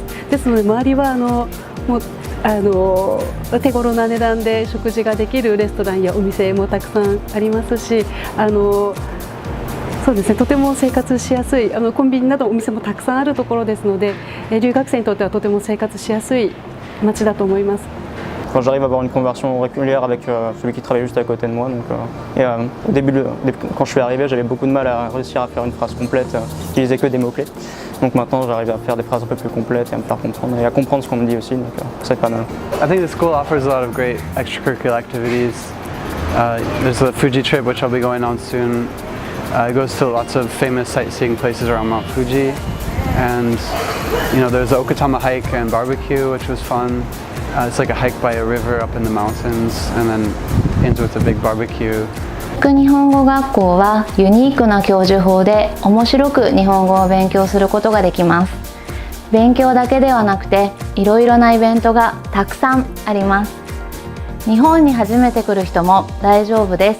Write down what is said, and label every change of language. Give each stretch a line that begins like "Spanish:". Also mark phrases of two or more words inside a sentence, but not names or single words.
Japanese: ですので周りは手頃な値段で食事ができるレストランやお店もたくさんありますし、そうですね、とても生活しやすいコンビニなどお店もたくさんあるところですので、留学生にとってはとても生活しやすい町だと思います。
French: Quand j'arrive à avoir une conversion régulière avec celui qui travaille juste à côté de moi. Au début, quand je suis arrivé, j'avais beaucoup de mal à réussir à faire une phrase complète, j'utilisais que des mots-clés. Donc maintenant, j'arrive à faire des phrases un peu plus complètes et à me faire comprendre et à comprendre ce qu'on me dit aussi, donc c'est pas mal.
English: I think the school offers a lot of great extracurricular activities. There's the Fuji trip, which I'll be going on soon. It goes to lots of famous sightseeing places around Mount Fuji. And there's the Okatama hike and barbecue, which was fun. It's like a hike by a river up in the mountains and then ends with a big barbecue.
Japanese: 日本語学校はユニークな教授法で面白く日本語を勉強することができます。勉強だけではなくていろいろなイベントがたくさんあります。日本に初めて来る人も大丈夫です。